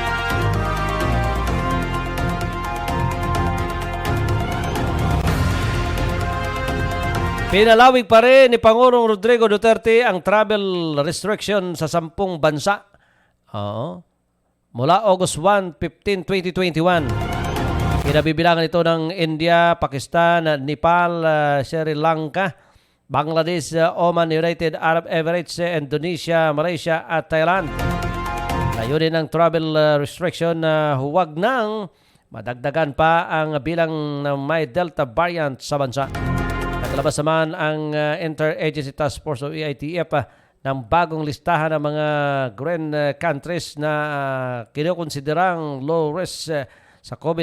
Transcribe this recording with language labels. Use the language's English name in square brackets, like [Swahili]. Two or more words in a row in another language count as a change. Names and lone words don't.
[Filipino] Pinalawig pa rin ni Pangulong Rodrigo Duterte ang [English] travel restriction [Filipino] sa 10 bansa. Mula August 1, 15, 2021. Pinabibilangan ito ng India, Pakistan, Nepal, Sri Lanka, Bangladesh, Oman, United Arab Emirates, Indonesia, Malaysia at Thailand. Layunin ng [English] travel restriction [Filipino] na huwag nang madagdagan pa ang bilang ng may Delta variant sa bansa. Naglabas naman ang Interagency Task Force o EITF ng bagong listahan ng mga [English] green countries [Filipino] na kinukonsiderang [English] low risk [Filipino] sa COVID.